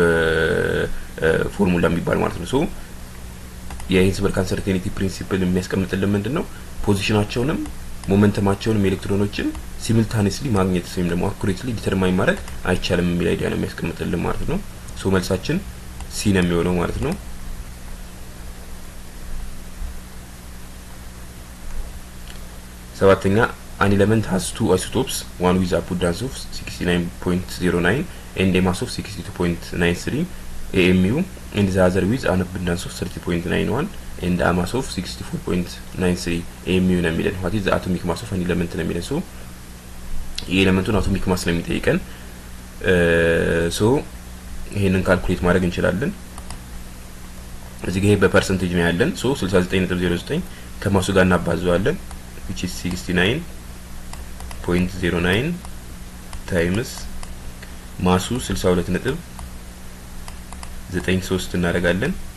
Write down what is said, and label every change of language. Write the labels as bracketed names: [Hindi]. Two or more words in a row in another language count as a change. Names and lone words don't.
[Amharic] ፎርሙላ የሚባል ማለት ነው። ሶ የሄንስበርግ [English] uncertainty principle [Amharic] የሚያስቀምጥልን ምንድነው ፖዚሽናቸውንም ሞመንተማቸውንም ኤሌክትሮኖችን ሲሙልታኒየስሊ ማግኘት ወይም ደግሞ [English] accurately determine [Amharic] ማድረግ አይቻልም የሚል አይዲያ ነው የሚያስቀምጥልን ማለት ነው። ሶ መልሳችን ሲ ነው የሚሆነው ማለት ነው። [English] ሰባተኛ an element has two isotopes, one with abundance of 69.09 and a mass of 62.93 AMU, and the other with an abundance of 30.91 and a mass of 64.93 AMU [Amharic] ነው የሚለን። [English] what is the atomic mass of an element [Amharic] ነው የሚለን። ሶ የኤሌመንቱን [English] atomic mass [Amharic] ነው የሚጠይቀን። ሶ ይሄንን ካልኩሌት ማድረግ እንችላለን። እዚህ ጋር በፐርሰንቴጅ ነው ያለን። ሶ 69.09 ከማሱ ጋር እናባዘዋለን [English] which is [Amharic] 69.09 ታይምስ ማሱ 62.93 እናደርጋለን።